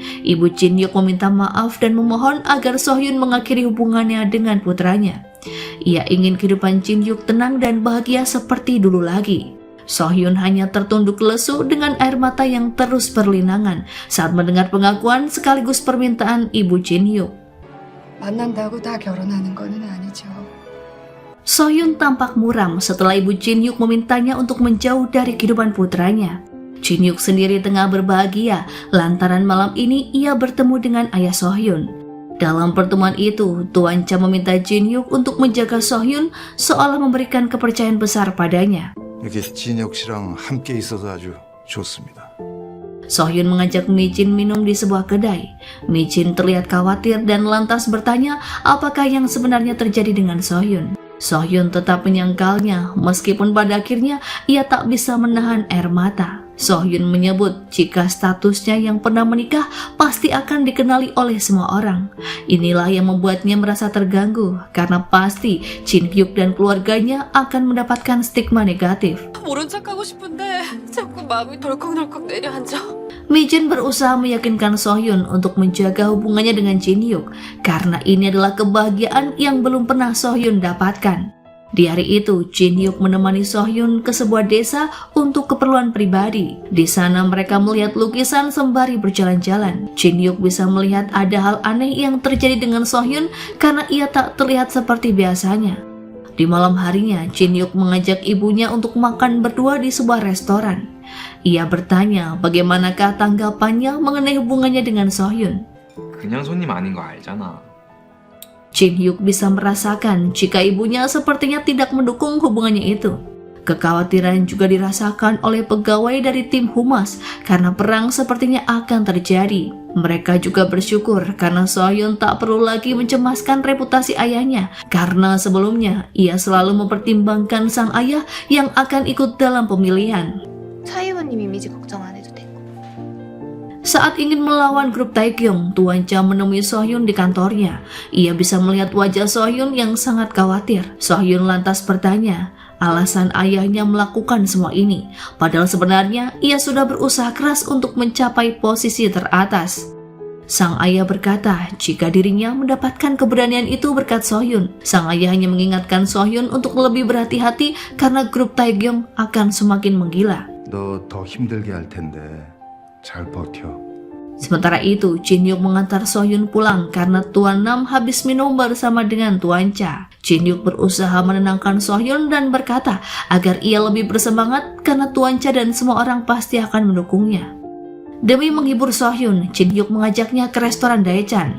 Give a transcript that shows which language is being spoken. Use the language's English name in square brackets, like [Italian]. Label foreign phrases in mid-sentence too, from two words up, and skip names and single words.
[Indonesian] Ibu Jin Hyuk meminta maaf dan memohon agar Sohyun mengakhiri hubungannya dengan putranya. Ia ingin kehidupan Jin Hyuk tenang dan bahagia seperti dulu lagi. Sohyun hanya tertunduk lesu dengan air mata yang terus berlinangan saat mendengar pengakuan sekaligus permintaan Ibu Jin Hyuk. [Korean] 만난다고 다 결혼하는 거는 아니죠. [Indonesian] Sohyun tampak muram setelah Ibu Jin Hyuk memintanya untuk menjauh dari kehidupan putranya. Jin Hyuk sendiri tengah berbahagia lantaran malam ini ia bertemu dengan ayah Sohyun. Dalam pertemuan itu, Tuan Cha meminta Jin Hyuk untuk menjaga Sohyun seolah memberikan kepercayaan besar padanya. [Korean] 이렇게 진혁 씨랑 함께 있어서 아주 좋습니다. [Indonesian] Sohyun mengajak Mijin minum di sebuah kedai. Mijin terlihat khawatir dan lantas bertanya apakah yang sebenarnya terjadi dengan Sohyun. Sohyun tetap menyangkalnya meskipun pada akhirnya ia tak bisa menahan air mata. Sohyun menyebut jika statusnya yang pernah menikah pasti akan dikenali oleh semua orang. Inilah yang membuatnya merasa terganggu karena pasti Jin Hyuk dan keluarganya akan mendapatkan stigma negatif. [Korean] 모른 척하고 싶은데 자꾸 마음이 덜컥덜컥 내려앉아. [Indonesian] Mijin berusaha meyakinkan Sohyun untuk menjaga hubungannya dengan Jin Hyuk karena ini adalah kebahagiaan yang belum pernah Sohyun dapatkan. Di hari itu, Jin Hyuk menemani Sohyun ke sebuah desa untuk keperluan pribadi. Di sana mereka melihat lukisan sembari berjalan-jalan. Jin Hyuk bisa melihat ada hal aneh yang terjadi dengan Sohyun karena ia tak terlihat seperti biasanya. Di malam harinya, Jin Hyuk mengajak ibunya untuk makan berdua di sebuah restoran. Ia bertanya bagaimanakah tanggapannya mengenai hubungannya dengan Sohyun. [Korean] 그냥 손님 아닌 거 알잖아. [Indonesian] Jin Hyuk bisa merasakan jika ibunya sepertinya tidak mendukung hubungannya itu. Kekhawatiran juga dirasakan oleh pegawai dari tim humas karena perang sepertinya akan terjadi. Mereka juga bersyukur karena So-hyun tak perlu lagi mencemaskan reputasi ayahnya karena sebelumnya ia selalu mempertimbangkan sang ayah yang akan ikut dalam pemilihan. [Korean] 차 의원님 이미지 걱정 안 해도 되고. [Indonesian] Saat ingin melawan grup Taekyung, Tuan Cha menemui So-hyun di kantornya. Ia bisa melihat wajah So-hyun yang sangat khawatir. So-hyun lantas bertanya alasan ayahnya melakukan semua ini, padahal sebenarnya ia sudah berusaha keras untuk mencapai posisi teratas. Sang ayah berkata jika dirinya mendapatkan keberanian itu berkat So-hyun. Sang ayah hanya mengingatkan So-hyun untuk lebih berhati-hati karena grup Taekyung akan semakin menggila. [Korean] 너 더 힘들게 할 텐데 잘 버텨. [Indonesian] Sementara itu, Jin Hyuk mengantar So-hyun pulang karena Tuan Nam habis minum bersama dengan Tuan Cha. Jin Hyuk berusaha menenangkan So-hyun dan berkata agar ia lebih bersemangat karena Tuan Cha dan semua orang pasti akan mendukungnya. Demi menghibur So-hyun, Jin Hyuk mengajaknya ke restoran Daechan.